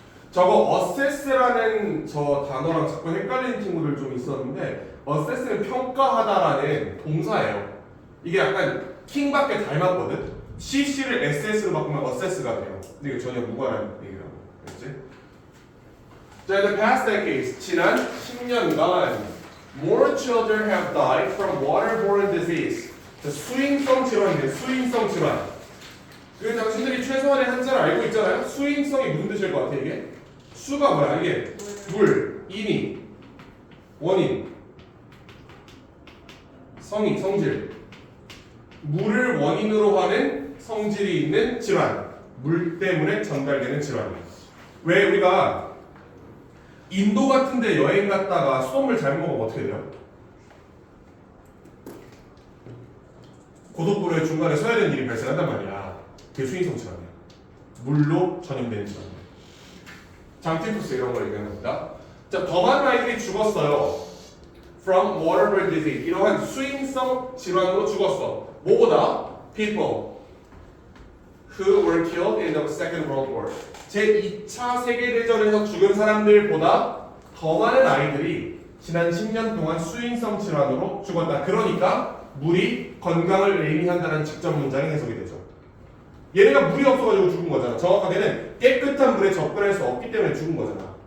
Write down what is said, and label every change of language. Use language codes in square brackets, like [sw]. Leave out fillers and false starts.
[ko] 저거 assess라는 저 단어랑 자꾸 헷갈리는 친구들 좀 있었는데 assess는 평가하다라는 동사예요. 이게 약간 킹밖에 닮았거든. CC를 SS로 바꾸면 assess가 돼요. 근데 이거 전혀 무관한 얘기라고. 그렇지? [en] 자, in the past decades, [ko] 지난 10년간 [en] more children have died from waterborne disease. [ko] 자, 수인성 질환인데 수인성 질환. 그 당신들이 최소한의 한자를 알고 있잖아요. 수인성이 무슨 뜻일 것 같아 이게? 수가 뭐야 이게? 물, 인이, 원인, 성이, 성질. 물을 원인으로 하는 성질이 있는 질환. 물 때문에 전달되는 질환. 왜 우리가 인도 같은 데 여행 갔다가 수돗물 잘못 먹으면 어떻게 돼요? 고속도로의 중간에 서야 되는 일이 발생한단 말이야. 그게 수인성 질환이야. 물로 전염되는 질환. 장티푸스 이런 걸 얘기하는 겁니다. 자, 더 많은 아이들이 죽었어요. [en] From waterborne disease. [ko] 이러한 수인성 질환으로 죽었어. 뭐보다? [en] People who were killed in the Second World War. [ko] 제2차 세계대전에서 죽은 사람들보다 더 많은 아이들이 지난 10년 동안 수인성 질환으로 죽었다. 그러니까 물이 건강을 의미한다는 직접 문장이 해석이 되죠. 얘네가 물이 없어가지고 죽은 거잖아. 정확하게는 깨끗한 물에 접근할 수 없기 때문에 죽은 거잖아.